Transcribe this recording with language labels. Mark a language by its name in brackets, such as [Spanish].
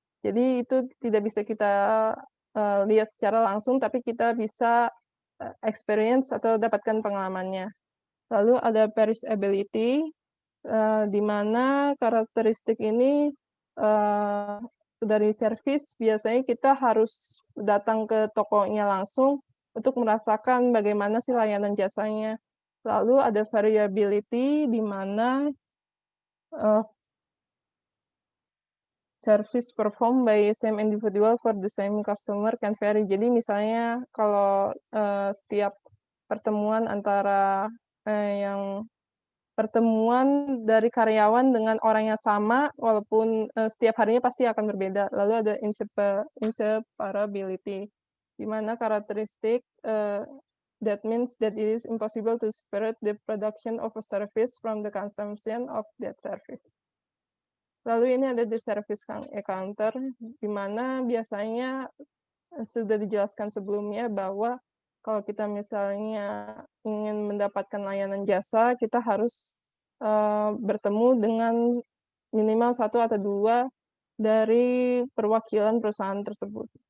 [Indonesian] Jadi itu tidak bisa kita lihat secara langsung, tapi kita bisa experience atau dapatkan pengalamannya. Lalu ada perishability, di mana karakteristik ini dari service biasanya kita harus datang ke tokonya langsung untuk merasakan bagaimana sih layanan jasanya. Lalu ada variability, di mana [English] service performed by same individual for the same customer can vary. [Indonesian] Jadi misalnya kalau setiap pertemuan antara pertemuan dari karyawan dengan orang yang sama, walaupun setiap harinya pasti akan berbeda. Lalu ada inseparability, di mana karakteristik [English] that means that it is impossible to separate the production of a service from the consumption of that service. [Indonesian] Lalu ini ada the service counter, di mana biasanya sudah dijelaskan sebelumnya bahwa kalau kita misalnya ingin mendapatkan layanan jasa, kita harus bertemu dengan minimal 1 atau 2 dari perwakilan perusahaan tersebut.